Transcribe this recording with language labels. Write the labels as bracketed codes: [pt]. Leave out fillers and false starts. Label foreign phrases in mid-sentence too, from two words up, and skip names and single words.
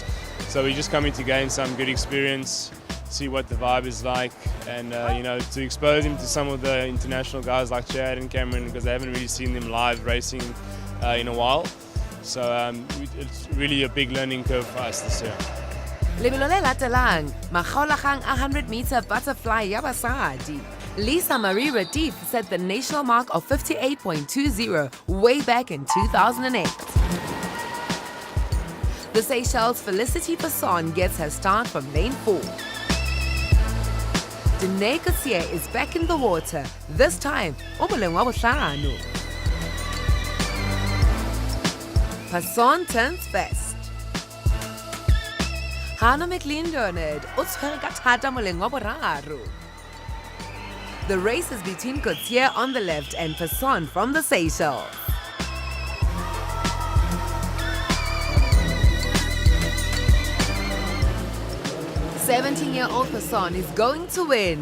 [en] So we're just coming to gain some good experience, see what the vibe is like, and to expose them to some of the international guys like Chad and Cameron, because they haven't really seen them live racing in a while. So it's really a big learning curve for us this year. [st] Lebelo le latelang, makgaolakgang a [en] 100-meter butterfly [st] ya basadi. [en] Lisa Marie Retief set the national mark of 58.20 way back in 2008. The Seychelles' Felicity Passon gets her start from lane 4. Danae Cossier is back in the water, this time [st] o moleng wa bohlano. [en] Passon turns first. [st] Hannah McLean-Leonard o tshwere ka thata moleng wa boraro. [en] The race is between Cotier on the left and Passon from the Seychelles. '17-year-old Passon is going to win.